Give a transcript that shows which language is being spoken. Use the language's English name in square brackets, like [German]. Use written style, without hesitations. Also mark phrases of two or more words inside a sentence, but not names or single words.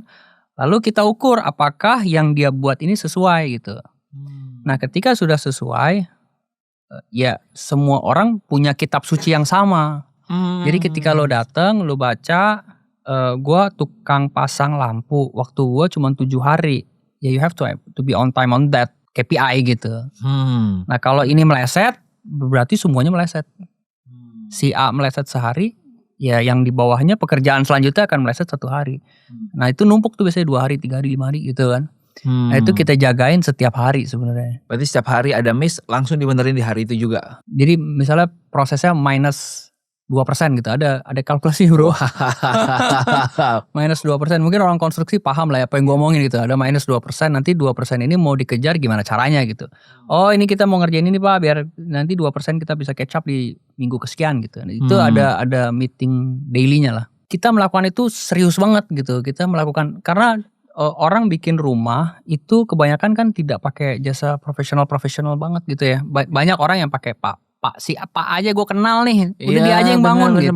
[Indonesian] Lalu kita ukur apakah yang dia buat ini sesuai gitu. Nah ketika sudah sesuai, ya semua orang punya kitab suci yang sama. Jadi ketika lo datang, lo baca, gue tukang pasang lampu, waktu gue cuma 7 hari. [English] Ya you have to be on time on that, [Indonesian] KPI gitu. Nah kalau ini meleset, berarti semuanya meleset. Si A meleset sehari, ya yang di bawahnya pekerjaan selanjutnya akan meleset 1 hari. Nah itu numpuk tuh biasanya 2 hari, 3 hari, 5 hari gitu kan. Nah itu kita jagain setiap hari sebenarnya. Berarti setiap hari ada miss langsung dibenerin di hari itu juga. Jadi misalnya prosesnya minus 2% gitu, ada kalkulasi bro. Minus 2%, mungkin orang konstruksi paham lah ya apa yang gue omongin gitu. Ada minus 2%, nanti 2% ini mau dikejar gimana caranya gitu. Oh ini kita mau ngerjain ini pak, biar nanti 2% kita bisa [English] catch up [Indonesian] di minggu kesekian gitu. Itu ada [English] meeting daily- [Indonesian] nya lah. Kita melakukan itu serius banget gitu. Kita melakukan, karena orang bikin rumah itu kebanyakan kan tidak pakai jasa profesional banget gitu ya. Banyak orang yang pakai Pak si apa aja gue kenal nih, udah dia aja yang bangun gitu.